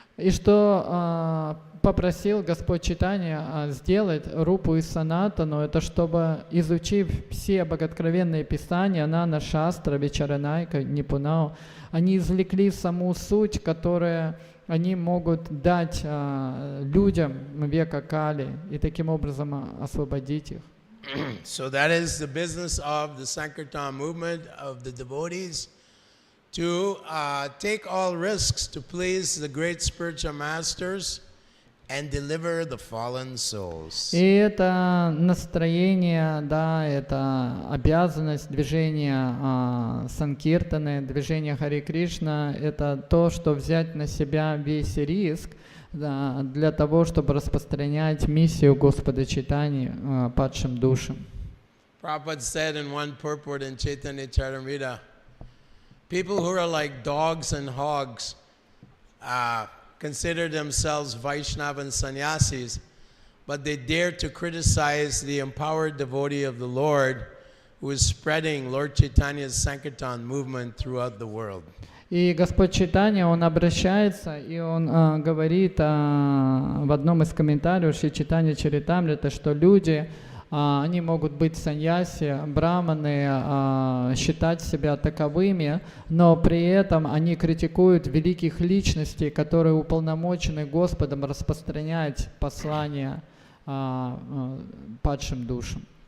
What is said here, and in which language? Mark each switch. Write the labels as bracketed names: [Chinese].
[Russian] И что попросил Господь Чайтанья сделать Рупу и Санатану, это чтобы, изучив все богооткровенные писания, [Sanskrit] Нана Шастра, Вичаранайка, Нипунау, [Russian] они извлекли саму суть, которую они могут дать людям века Кали и таким образом освободить их. [English] So that is the business of the Sankirtan movement of the devotees, to take all risks to please the great spiritual masters and deliver the fallen souls. [Russian] И это настроение, да, это обязанность движения Санкиртаны, движения Хари Кришна, это то, что взять на себя весь риск, да, для того, чтобы распространять миссию Господа Чайтаньи падшим душам. [English] Prabhupada said in one purport in Chaitanya Charitamrita, people who are like dogs and hogs consider themselves Vaishnava and sannyasis, but they dare to criticize the empowered devotee of the Lord who is spreading Lord Chaitanya's Sankirtan movement throughout the world. [Russian] И Господь Чайтанья, Он обращается, и Он говорит в одном из комментариев Шри Чайтанья Чаритамриты, что люди, они могут быть саньяси, браманы, считать себя таковыми, но при этом они критикуют великих личностей, которые уполномочены Господом распространять послание падшим душам.